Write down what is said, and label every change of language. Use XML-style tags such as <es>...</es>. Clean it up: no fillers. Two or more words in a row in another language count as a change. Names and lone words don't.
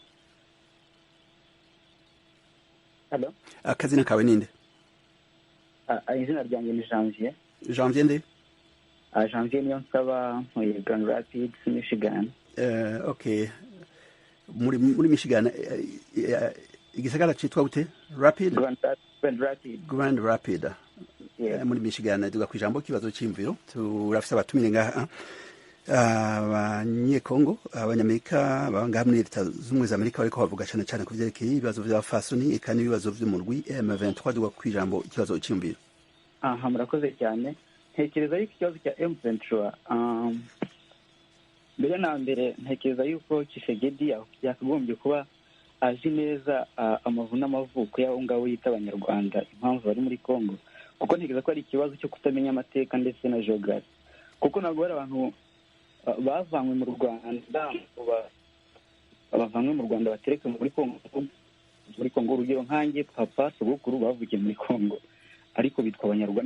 <rn>Allo? Akazina kawe ninde?</rn> <rw>Izina ryanjye ni Janvier. Janvier nde? Janvier niyo nsaba muri Grand Rapids, Michigan. Okay.</rw> <rn>Muri Michigan igisagara citwa gute? Rapid? Grand Rapid. Yeah. Muri Michigan duga kwijambo kibazo c'imviro turafise abatumire ngaha abanyekongo, abanyamerika banga muri leta z'umwe za Amerika bariko bavuga cyane cyane ku vyerekeye ibibazo vy'abafasoni eka n'ibibazo vy'umurwi M23 duga kwijambo ikibazo c'imviro. Aha, murakoze cyane.</rn> <rw>Ntekereza yuko ikibazo cya M23 mbere na mbere ntekereza yuko Tshisekedi yakagombye kuba azi neza amavu n'amavuko y'abo ngabo yita abanyarwanda impamvu bari muri Kongo, kuko ntekereza ko ari ikibazo cyo kutamenya amateka ndetse na geography, kuko ntabwo ari abantu bavanywe mu Rwanda batereke muri Kongo urugero nkanjye papa sogokuru bavukiye muri Kongo ariko bitwa abanyarwanda.</rw>